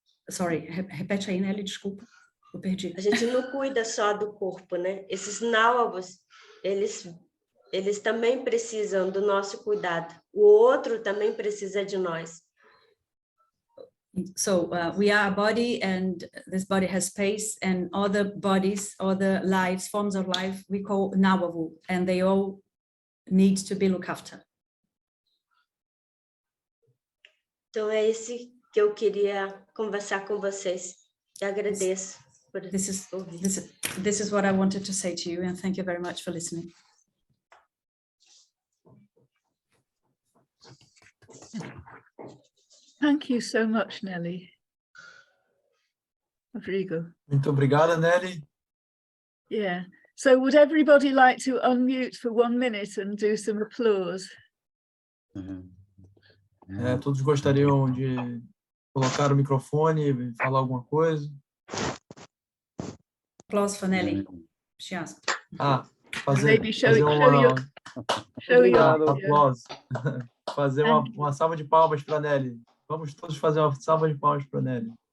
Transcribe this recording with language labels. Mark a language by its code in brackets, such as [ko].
[en] Sorry, [pt] repete aí, Nelly, desculpa, eu perdi. A gente não cuida só do corpo, né? Esses náuavos, eles também precisam do nosso cuidado. O outro também precisa de nós. [en] So we are a body, and this body has space, and other bodies, other lives, forms of life, we call náuavo, and they all need to be looked after. [pt] Então, é esse que eu queria conversar com vocês. Eu agradeço por ouvir. [en] This is what I wanted to say to you, and thank you very much for listening. Thank you so much, Nelly. Rodrigo. [pt] Muito obrigada, Nelly. [en] Yeah. So would everybody like to unmute for 1 minute and do some applause? [pt] Todos gostariam de colocar o microfone e falar alguma coisa? [en] Applause for Nelly. She asked. Maybe show [pt] fazer uma [en] your [pt] aplauso. Fazer uma salva de palmas para Nelly. Vamos todos fazer uma salva de palmas para Nelly.